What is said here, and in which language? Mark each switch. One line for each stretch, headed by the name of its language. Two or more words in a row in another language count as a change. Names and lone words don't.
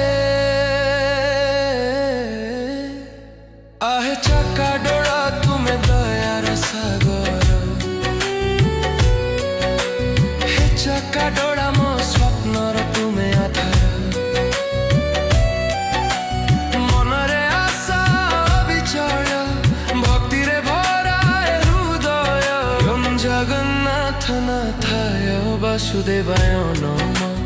Odia: ଆହେ ଚକ୍କା ଡୋଳା ତୁମେ ଦୟାର ସାଗର ହେ ଚକ୍କା ଡୋଳା ମୋ ସ୍ୱପ୍ନର ତୁମେ ଆଧାର ମନରେ ଆଶା ବିଚୟ ଭକ୍ତିରେ ଭରାଏ ହୃଦୟ
Sanskrit: ओम जगन्नाथ नाथाय वासुदेवाय नमः।